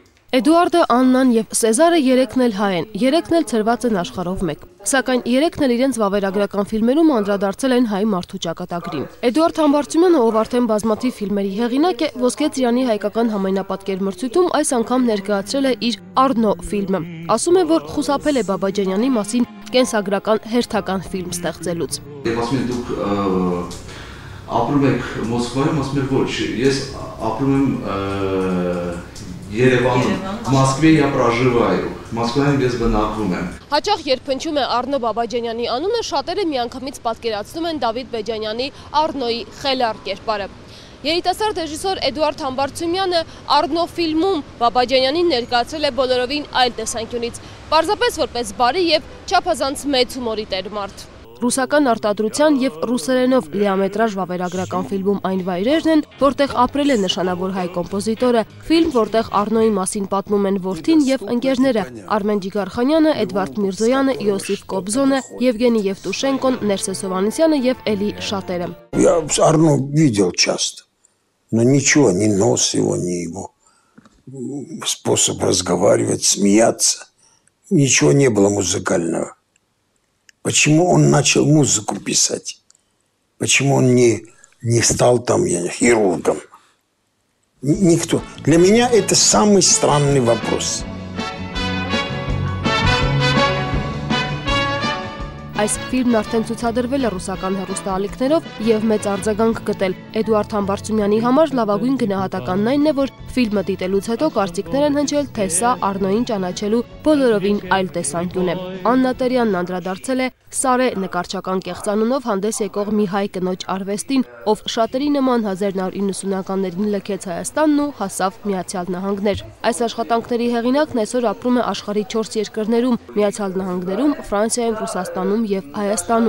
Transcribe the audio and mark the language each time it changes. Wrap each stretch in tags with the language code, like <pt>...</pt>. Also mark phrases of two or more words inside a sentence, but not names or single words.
<hy>Էդուարդը, Աննան և Սեզարը երեքն էլ հայ են, երեքն էլ ցրված են աշխարհով մեկ։ Սակայն երեքն էլ իրենց վավերագրական ֆիլմերում անդրադարձել են հայ մարդու ճակատագրին։ Էդուարդ Համբարձումյանը, ով արդեն բազմաթիվ ֆիլմերի հեղինակ է, Ոսկե ծիրանի հայկական համայնապատկեր մրցույթում այս անգամ ներկայացրել է իր Առնո ֆիլմը։ Ասում է, որ խուսափել է Բաբաջանյանի մասին կենսագրական հերթական ֆիլմ ստեղծելուց։ Եվ ասում են դուք ապրում եք Մոսկվայում, ասում եք ոչ, ես ապրում եմ Երևանում, Մոսկվայի</hy> <ru>я проживаю,</ru> <hy>Մոսկվայում ես բնակվում եմ։ Հաճախ երբ հնչում է Առնո Բաբաջանյանի անունը, շատերը միանգամից պատկերացնում են Դավիթ Բեջանյանի Առնոյի խելառ կերպարը։ Երիտասարդ ռեժիսոր Էդուարդ Համբարձումյանը Առնո ֆիլմում Բաբաջանյանին ներկայացրել է բոլորովին այլ տեսանկյունից, պարզապես որպես բարի եւ չափազանց մեծ հումորի տեր մարդ։ Ռուսական արտադրության եւ ռուսերենով լիամետրաժ վավերագրական ֆիլմում այն վայրերն են, որտեղ ապրել է նշանավոր հայ կոմպոզիտորը, ֆիլմ, որտեղ Առնոյի մասին պատմում են որդին եւ ընկերները՝ Արմեն Ջիգարխանյանը, Էդվարդ Միրզոյանը, Իոսիֆ Կոբզոնը, Եվգենի Եվտուշենկոն, Ներսես Հովհաննիսյանը եւ էլի շատերը։</hy> <ru>Я Арно видел часто, но ничего, ни нос его, ни его способ разговаривать, смеяться, ничего не было музыкального. Почему он начал музыку писать? Почему он не стал там хирургом? Никто. Для меня это самый странный вопрос.</ru> <hy>Այս ֆիլմն արդեն ցուցադրվել է ռուսական հեռուստաալիքներով եւ մեծ արձագանք գտել։ Էդուարդ Համբարձումյանի համար լավագույն գնահատականն այն է, որ ֆիլմը դիտելուց հետո կարծիքներ են հնչել, թե սա Առնոյին ճանաչելու բոլորովին այլ տեսանկյուն է։ Աննա Տերյանն անդրադարձել է Սարե նկարչական կեղծանունով հանդես եկող մի հայ կնոջ արվեստին, ով շատերի նման 1990-ականներին լքեց Հայաստանն ու հասավ Միացյալ Նահանգներ։ Այս աշխատանքների հեղինակն այսօր ապրում է աշխարհի 4 երկրներում՝ Միացյալ Նահանգներում, Ֆրանսիայում, Ռուսաստանում եւ Հայաստանում։</hy>